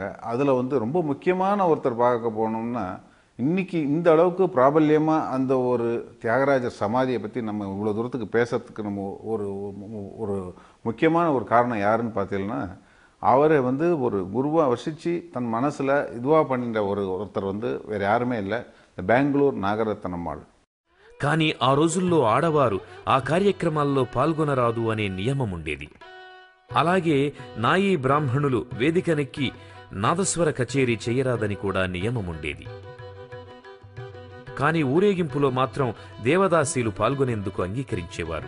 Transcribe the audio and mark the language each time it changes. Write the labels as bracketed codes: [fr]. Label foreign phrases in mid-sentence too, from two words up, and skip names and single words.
[ta] அதில் ரொம்ப முக்கியமான ஒருத்தர் பார்க்க போனோம்னா இன்றைக்கி இந்த அளவுக்கு பிராபல்யமாக அந்த ஒரு தியாகராஜர் சமாதியை பற்றி நம்ம இவ்வளோ தூரத்துக்கு பேசுறதுக்கு நம்ம ஒரு முக்கியமான ஒரு காரணம் யாருன்னு பார்த்தீங்கன்னா அவரை ஒரு குருவாக வர்ஷித்து தன் மனசில் இதுவாக பண்ணிட்ட ஒருத்தர் வேறு யாருமே இல்லை, இந்த బెంగళూరు నాగరత్నమ్మాళ్. [te] కానీ ఆ రోజుల్లో ఆడవారు ఆ కార్యక్రమాల్లో పాల్గొనరాదు అనే నియమం ఉండేది. అలాగే నాయీ బ్రాహ్మణులు వేదికనెక్కి నాదస్వర కచేరీ చేయరాదని కూడా నియమముండేది. కానీ ఊరేగింపులో మాత్రం దేవదాసీలు పాల్గొనేందుకు అంగీకరించేవారు.